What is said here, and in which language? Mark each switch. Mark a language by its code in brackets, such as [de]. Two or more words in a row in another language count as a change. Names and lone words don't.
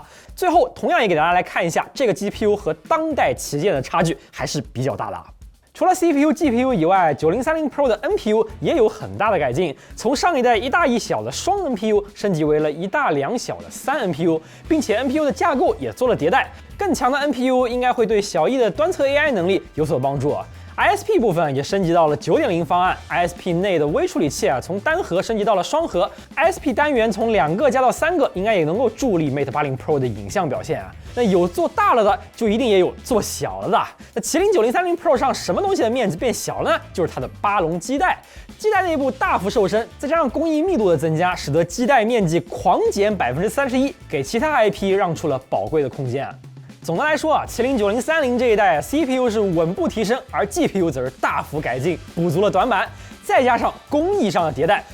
[zh] 最後，同樣也給大家來看一下這個 GPU 和當代旗艦的差距還是比較大的。除了 CPU、GPU 以外，9030 Pro 的 NPU 也有很大的改进，從上一代一大一小的雙 NPU 升級為了一大兩小的3 NPU， 並且 NPU 的架構也做了迭代，更強的 NPU 應該會對小藝的端側 AI 能力有所幫助。ISP 部分也升級到了 9.0 方案 ，ISP 內的微處理器啊從單核升級到了雙核 ，ISP 單元從2個加到3個，應該也能夠助力 Mate 80 Pro 的影像表現啊。那有做大了的，就一定也有做小了的。那麒麟9030 Pro 上什麼東西的面積變小了呢？就是它的巴龍基帶，基帶內部大幅瘦身，再加上工藝密度的增加，使得基带面積狂減31%，給其他 IP 讓出了寶貴的空間啊。總的來說啊，麒麟9030這一代 CPU 是穩步提升，而 GPU 則是大幅改進，補足了短板，再加上工藝上的迭代。